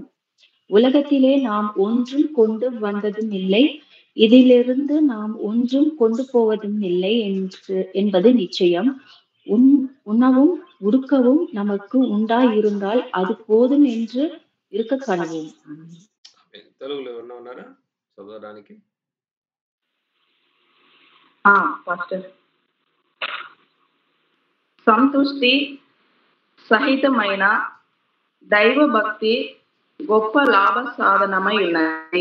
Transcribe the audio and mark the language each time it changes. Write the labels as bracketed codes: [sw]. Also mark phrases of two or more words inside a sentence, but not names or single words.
[ta] உலகத்திலே நாம் ஒன்றும் கொண்டு வந்ததும் இல்லை, இதிலிருந்து நாம் ஒன்றும் கொண்டு போவதும் இல்லை என்பது நிச்சயம். உண்ணவும் உடுக்கவும் நமக்கு உண்டாயிருந்தால் அது போதும் என்று இருக்க கடவோம். [te] తెలుగులో ఎవరన్నా ఉన్నారా చదవడానికి? సంతృష్టి సహితమైన దైవ భక్తి గొప్ప లాభ సాధనమై ఉన్నది.